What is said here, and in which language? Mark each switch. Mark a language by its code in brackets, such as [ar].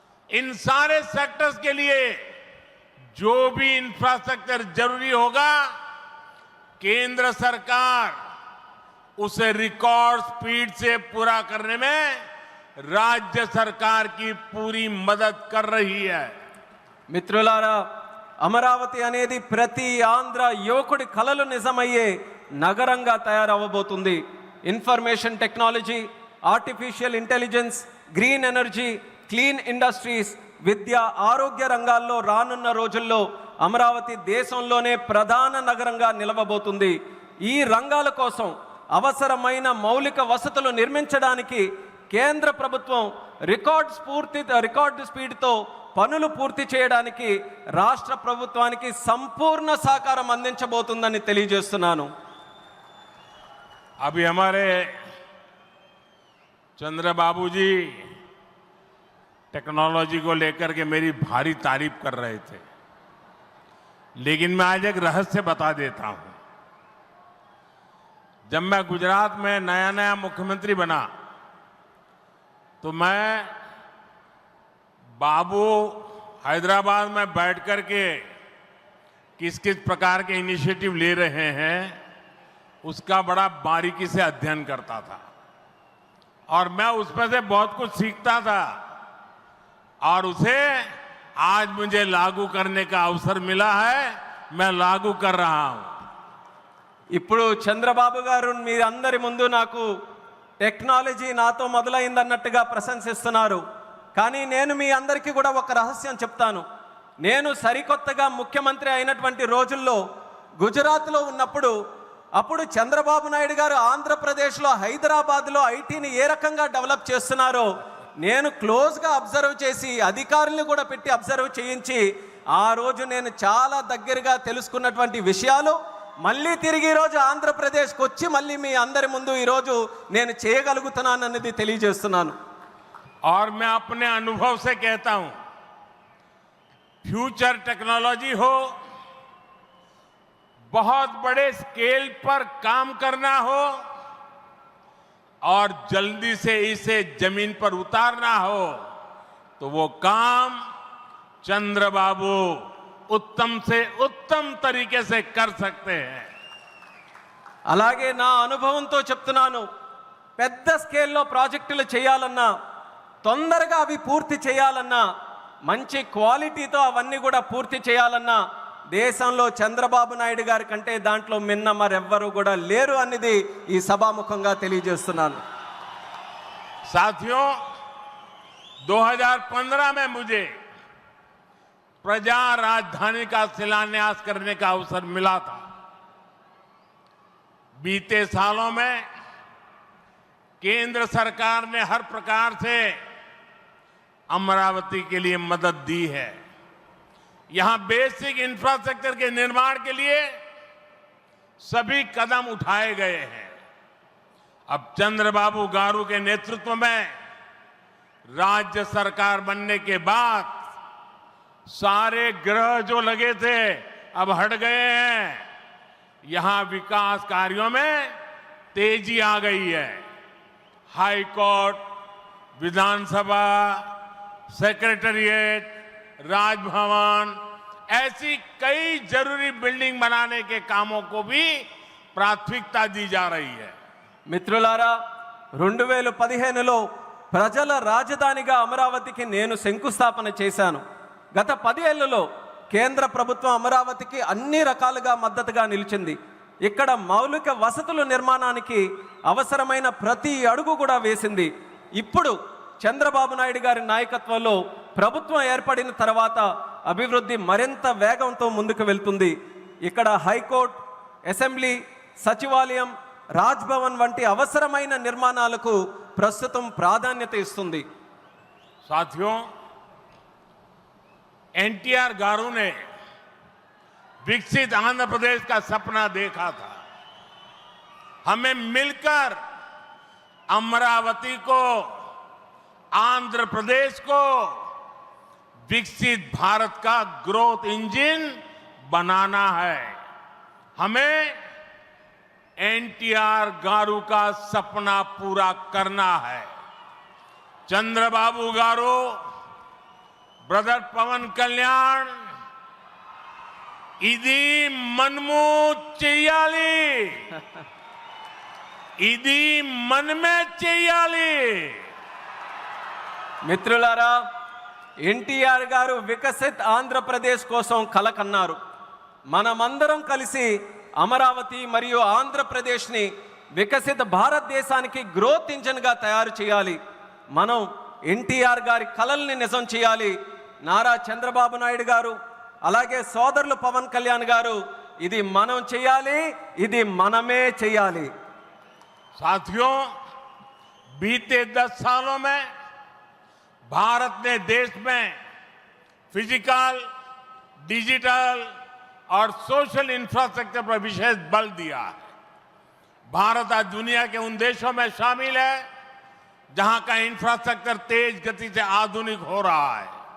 [hi] इन सारे सेक्टर्स के लिए जो भी इंफ्रास्ट्रक्चर जरूरी होगा, केंद्र सरकार उसे रिकॉर्ड स्पीड से पूरा करने में राज्य सरकार की पूरी मदद कर रही है. [te] మిత్రులారా, అమరావతి అనేది ప్రతి ఆంధ్ర యువకుడి కలలు నిజమయ్యే నగరంగా తయారవ్వబోతుంది. Information technology, artificial intelligence, green energy, clean industries, విద్య, ఆరోగ్య రంగాల్లో రానున్న రోజుల్లో అమరావతి దేశంలోనే ప్రధాన నగరంగా నిలవబోతుంది. ఈ రంగాల కోసం అవసరమైన మౌలిక వసతులు నిర్మించడానికి కేంద్ర ప్రభుత్వం రికార్డ్ స్పీడ్తో పనులు పూర్తి చేయడానికి రాష్ట్ర ప్రభుత్వానికి సంపూర్ణ సహకారం అందించబోతుందని తెలియజేస్తున్నాను. [hi] अभी हमारे चंद्रबाबू जी टेक्नोलॉजी को लेकर के मेरी भारी तारीफ कर रहे थे, लेकिन मैं आज एक रहस्य बता देता हूं. जब मैं गुजरात में नया मुख्यमंत्री बना तो मैं बाबू हैदराबाद में बैठ कर के किस किस प्रकार के इनिशिएटिव ले रहे हैं उसका बड़ा बारीकी से अध्ययन करता था, और मैं उसमें से बहुत कुछ सीखता था, और उसे आज मुझे लागू करने का अवसर मिला है. मैं लागू कर रहा हूं. [te] ఇప్పుడు చంద్రబాబు గారు మీరందరి ముందు నాకు టెక్నాలజీ నాతో మొదలైందన్నట్టుగా ప్రశంసిస్తున్నారు. కానీ నేను మీ అందరికీ కూడా ఒక రహస్యం చెప్తాను. నేను సరికొత్తగా ముఖ్యమంత్రి అయినటువంటి రోజుల్లో గుజరాత్లో ఉన్నప్పుడు అప్పుడు చంద్రబాబు నాయుడు గారు ఆంధ్రప్రదేశ్లో హైదరాబాద్లో ఐటీని ఏ రకంగా డెవలప్ చేస్తున్నారో నేను క్లోజ్గా అబ్జర్వ్ చేసి అధికారులను కూడా పెట్టి అబ్జర్వ్ చేయించి ఆ రోజు నేను చాలా దగ్గరగా తెలుసుకున్నటువంటి విషయాలు మళ్ళీ తిరిగి ఈరోజు ఆంధ్రప్రదేశ్కి వచ్చి మళ్ళీ మీ అందరి ముందు ఈరోజు నేను చేయగలుగుతున్నానన్నది తెలియజేస్తున్నాను. [hi] और मैं अपने अनुभव से कहता हूं, फ्यूचर टेक्नोलॉजी हो, बहुत बड़े स्केल पर काम करना हो और जल्दी से इसे जमीन पर उतारना हो, तो वो काम चंद्रबाबू उत्तम से उत्तम तरीके से कर सकते हैं. [te] అలాగే నా అనుభవంతో చెప్తున్నాను, పెద్ద స్కేల్లో ప్రాజెక్టులు చేయాలన్నా, తొందరగా అవి పూర్తి చేయాలన్నా, మంచి క్వాలిటీతో అవన్నీ కూడా పూర్తి చేయాలన్నా దేశంలో చంద్రబాబు నాయుడు గారి కంటే దాంట్లో మిన్న మరెవ్వరూ కూడా లేరు అనేది ఈ సభాముఖంగా తెలియజేస్తున్నాను. [hi] साथियों, 2015 में मुझे प्रजा राजधानी का शिलान्यास करने का अवसर मिला था. बीते सालों में केंद्र सरकार ने हर प्रकार से अमरावती के लिए मदद दी है। यहां बेसिक इंफ्रास्ट्रक्चर के निर्माण के लिए सभी कदम उठाए गए हैं। अब चंद्रबाबू गारू के नेतृत्व में राज्य सरकार बनने के बाद सारे ग्रह जो लगे थे अब हट गए हैं। यहां विकास कार्यों में तेजी आ गई है। हाई कोर्ट, विधानसभा, सेक्रेटेरिएट, राजभवन, ऐसी कई जरूरी बिल्डिंग बनाने के कामों को भी प्राथमिकता दी जा रही है। [te] మిత్రులారా 2015లో ప్రజల రాజధానిగా అమరావతికి నేను శంకుస్థాపన చేశాను. గత 10 ఏళ్లలో కేంద్ర ప్రభుత్వం అమరావతికి అన్ని రకాలుగా మద్దతుగా నిలిచింది. ఇక్కడ మౌలిక వసతుల నిర్మాణానికి అవసరమైన ప్రతి అడుగు కూడా వేసింది. ఇప్పుడు చంద్రబాబు నాయుడు గారి నాయకత్వంలో ప్రభుత్వం ఏర్పడిన తర్వాత అభివృద్ధి మరింత వేగంతో ముందుకు వెళ్తుంది. ఇక్కడ హైకోర్టు, అసెంబ్లీ, సచివాలయం, రాజ్భవన్ వంటి అవసరమైన నిర్మాణాలకు ప్రస్తుతం ప్రాధాన్యత ఇస్తుంది. [hi] साथियों, एनटीआर गारू ने विकसित आंध्र प्रदेश का सपना देखा था। हमें मिलकर अमरावती को, आंध्र प्रदेश को विकसित भारत का ग्रोथ इंजन बनाना है। हमें एनटीआर गारू का सपना पूरा करना है। [te] चंद्रबाबू गारू, ब्रदर पवन कल्याण, इदी मनमू చెయ్యాలి, ఇది మనమే చెయ్యాలి. మిత్రులారా, ఎన్టీఆర్ గారు వికసిత్ ఆంధ్రప్రదేశ్ కోసం కల కన్నారు. మనమందరం కలిసి అమరావతి మరియు ఆంధ్రప్రదేశ్ని వికసిత భారతదేశానికి గ్రోత్ ఇంజన్గా తయారు చేయాలి. మనం ఎన్టీఆర్ గారి కలల్ని నిజం చేయాలి. నారా చంద్రబాబు నాయుడు గారు, అలాగే సోదరులు పవన్ కళ్యాణ్ గారు, ఇది మనం చేయాలి, ఇది మనమే చేయాలి. [hi] साथियों, बीते 10 सालों में भारत ने देश में फिजिकल, डिजिटल और सोशल इंफ्रास्ट्रक्चर पर विशेष बल दिया है। भारत आज दुनिया के उन देशों में शामिल है जहां का इंफ्रास्ट्रक्चर तेज गति से आधुनिक हो रहा है।